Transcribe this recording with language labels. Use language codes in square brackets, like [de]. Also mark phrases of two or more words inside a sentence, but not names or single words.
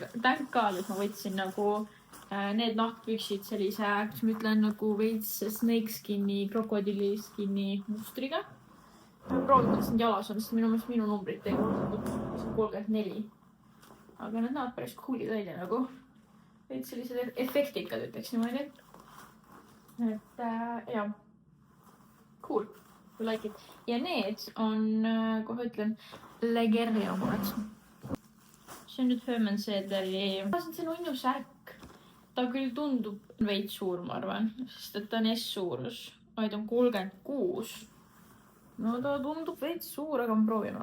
[en] Thank God, [et] et ma võtsin nagu need nahkpüksid sellise, kus ma ütlen nagu veits snakeskin'i, krokodilliskin'i mustriga. Ma proovin, kuidas need jalas on, sest minu numbrid ei olnud 34. Aga need näevad päris coolid välja nagu. Veits sellised efektikad ütleks niimoodi. Et jah, [en] cool. Like it. [et] Ja need on, kohe ütlen, Legeri omad. See on nüüd Herman Sedleri. See on unnu särk. Ta küll tundub veits suur, ma arvan, sest et ta on S-suurus. Vaid on 36. No ta tundub veits suur, aga ma proovime.